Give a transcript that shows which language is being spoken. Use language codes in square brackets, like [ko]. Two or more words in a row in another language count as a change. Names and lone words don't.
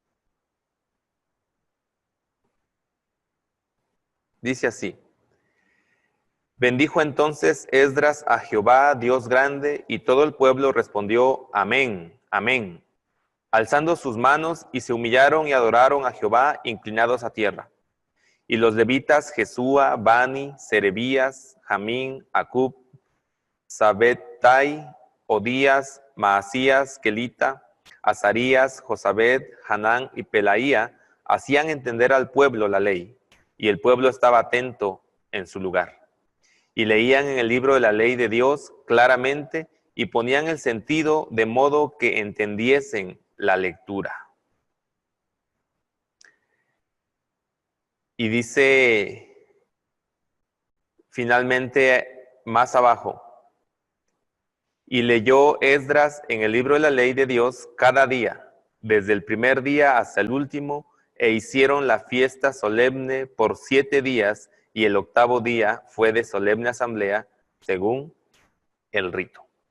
[es] Dice así: Bendijo entonces Esdras a Jehová, Dios grande, y todo el pueblo respondió: Amén, amén, alzando sus manos, y se humillaron y adoraron a Jehová, inclinados a tierra. Y los levitas Jesúa, Bani, Serebías, Jamín, Acub, Sabettai, Odías, Maasías, Kelita, Azarías, Josabed, Hanán y Pelaía hacían entender al pueblo la ley, y el pueblo estaba atento en su lugar. Y leían en el libro de la ley de Dios claramente y ponían el sentido de modo que entendiesen la lectura. Y dice finalmente más abajo: y leyó Esdras en el libro de la ley de Dios cada día, desde el primer día hasta el último, e hicieron la fiesta solemne por 7 días, y el 8º día fue de solemne asamblea, según el rito.